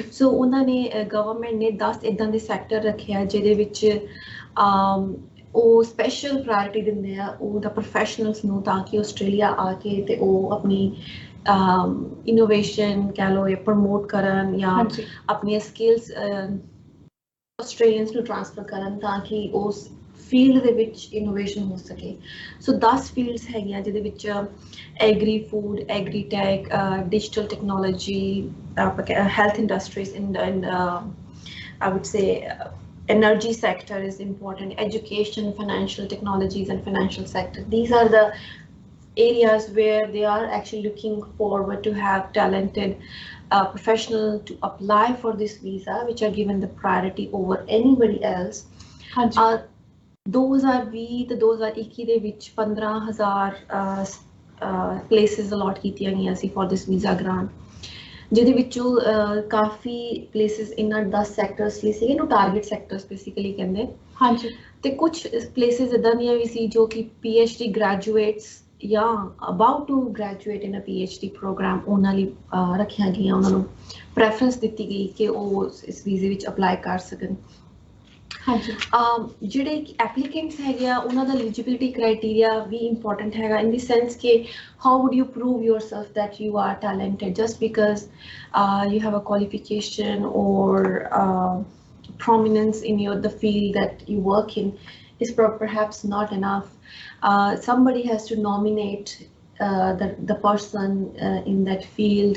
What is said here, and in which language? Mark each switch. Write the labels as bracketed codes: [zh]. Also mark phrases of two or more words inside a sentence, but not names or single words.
[pa] ਸੋ ਉਹਨਾਂ ਨੇ ਗਵਰਨਮੈਂਟ ਨੇ 10 ਇੱਦਾਂ ਦੇ ਸੈਕਟਰ ਰੱਖਿਆ ਜਿਹਦੇ ਵਿੱਚ ਉਹ [en] special priority [pa] ਦਿੰਦੇ ਆ ਉਹਦਾ ਪ੍ਰੋਫੈਸ਼ਨਲਸ ਨੂੰ ਤਾਂ ਕਿ ਆਸਟ੍ਰੇਲੀਆ ਆ ਕੇ ਤੇ ਉਹ ਆਪਣੀ ਇਨੋਵੇਸ਼ਨ ਕਹਿ ਲਓ ਜਾਂ ਪ੍ਰਮੋਟ ਕਰਨ ਜਾਂ ਆਪਣੀਆਂ ਸਕਿਲਸ ਆਸਟ੍ਰੇਲੀਅਨਸ ਨੂੰ ਟ੍ਰਾਂਸਫਰ ਕਰਨ ਤਾਂ ਕਿ ਉਸ ਫੀਲਡ ਦੇ ਵਿੱਚ ਇਨੋਵੇਸ਼ਨ ਹੋ ਸਕੇ। ਸੋ 10 ਫੀਲਡਸ ਹੈਗੀਆਂ ਜਿਹਦੇ ਵਿੱਚ [en] agri food agri tech digital technology health industries and I would say energy sector is important, education, financial technologies and financial sector. These are the areas where they are actually looking forward to have talented professional to apply for this visa which are given the priority over anybody else. [pa] 2020 ਤੇ 2021 ਦੇ ਵਿੱਚ 15,000 [en] places allot [pa] ਕੀਤੀਆਂ ਗਈਆਂ ਸੀ [en] for this visa grant [pa] ਜਿਹਦੇ ਵਿੱਚੋਂ ਕਾਫੀ ਪਲੇਸਿਸ ਇਹਨਾਂ 10 ਸੈਕਟਰਸ ਲਈ ਸੀਗੇ ਨੂੰ [en] target sectors basically [pa] ਕਹਿੰਦੇ। ਹਾਂਜੀ ਤੇ ਕੁਝ ਪਲੇਸਿਸ ਇੱਦਾਂ ਦੀਆਂ ਵੀ ਸੀ ਜੋ ਕਿ [en] PhD graduates [pa] ਜਾਂ [en] about to graduate in a PhD program [pa] ਉਹਨਾਂ ਲਈ ਰੱਖੀਆਂ ਗਈਆਂ ਉਹਨਾਂ ਨੂੰ ਪ੍ਰੈਫਰੈਂਸ ਦਿੱਤੀ ਗਈ ਕਿ ਉਹ ਇਸ ਵੀਜ਼ੇ ਵਿੱਚ ਅਪਲਾਈ ਕਰ ਸਕਣ। ਹਾਂਜੀ ਜਿਹੜੇ ਐਪਲੀਕੈਂਟਸ ਹੈਗੇ ਆ ਉਹਨਾਂ ਦਾ [en] eligibility criteria [pa] ਵੀ ਇੰਪੋਰਟੈਂਟ ਹੈਗਾ [en] in the sense ਕਿ how would you prove yourself that you are talented just because you have a qualification or prominence in the field that you work in is perhaps not enough. Somebody has to nominate the person in that field.